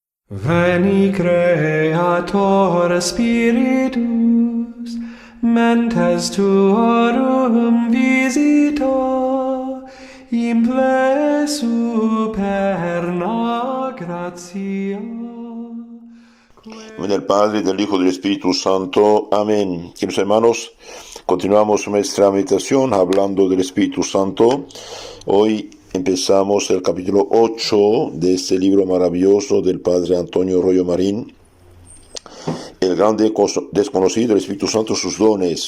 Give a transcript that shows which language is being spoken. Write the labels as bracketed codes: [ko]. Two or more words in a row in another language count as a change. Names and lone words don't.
[la] Veni Creator Spiritus, mentes tuorum visita, imple superna gratia. [es] Del Padre, del Hijo y del Espíritu Santo. Amén. Queridos hermanos, continuamos nuestra meditación hablando del Espíritu Santo. Hoy empezamos el capítulo 8 de este libro maravilloso del Padre Antonio Royo Marín, el gran desconocido del Espíritu Santo, sus dones.